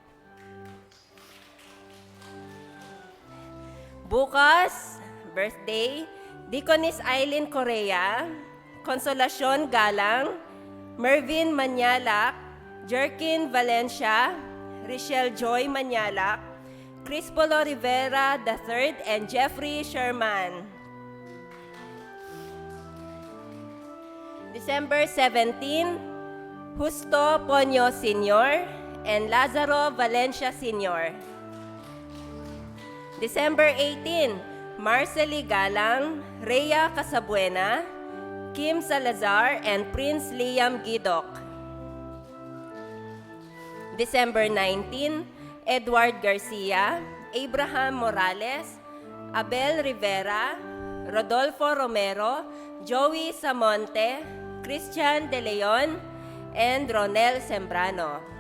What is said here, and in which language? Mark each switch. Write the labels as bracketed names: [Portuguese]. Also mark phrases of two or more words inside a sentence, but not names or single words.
[English] Bukas, birthday, Deaconess Eileen Correa, Consolacion Galang, Mervin Manyalak, Jerkin Valencia, Richelle Joy Manyalak, Crispolo Rivera III, and Jeffrey Sherman. December 17, Justo Ponyo Sr. and Lazaro Valencia Sr. December 18, Marcely Galang, Rhea Casabuena, Kim Salazar, and Prince Liam Gidok. December 19, Edward Garcia, Abraham Morales, Abel Rivera, Rodolfo Romero, Joey Samonte, Christian De Leon, and Ronel Sembrano.